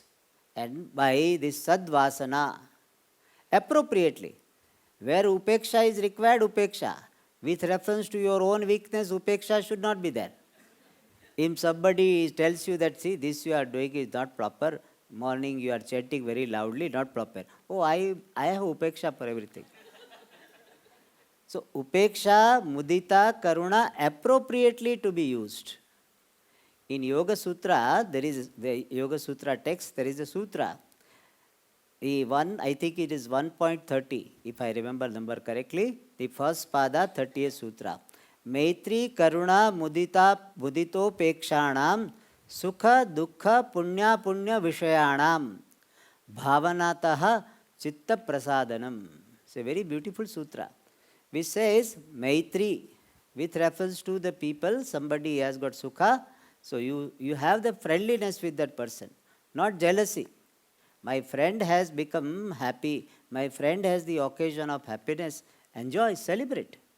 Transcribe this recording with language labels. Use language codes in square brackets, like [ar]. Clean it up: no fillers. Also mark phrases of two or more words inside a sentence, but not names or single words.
[en] And by this sadvasana, appropriately, where upeksha is required, upeksha. With reference to your own weakness, upeksha should not be there. If somebody tells you that, see, this you are doing is not proper, morning you are chanting very loudly, not proper. Oh, I have upeksha for everything. So, [sa] upeksha, mudita, karuna, [en] appropriately to be used. In Yoga Sutra, there is the Yoga Sutra text, there is a sutra. I think it is 1.30, if I remember number correctly. The first pada, 30th sutra. [sa] Maitri, karuna, mudita, muditopekshanam, sukha, dukkha, punya, punya vishayanam, bhavanataha, chitta prasadanam. [en] It's a very beautiful sutra, which says Maitri, with reference to the people, somebody has got sukha, so you have the friendliness with that person, not jealousy. My friend has become happy, my friend has the occasion of happiness, enjoy, celebrate.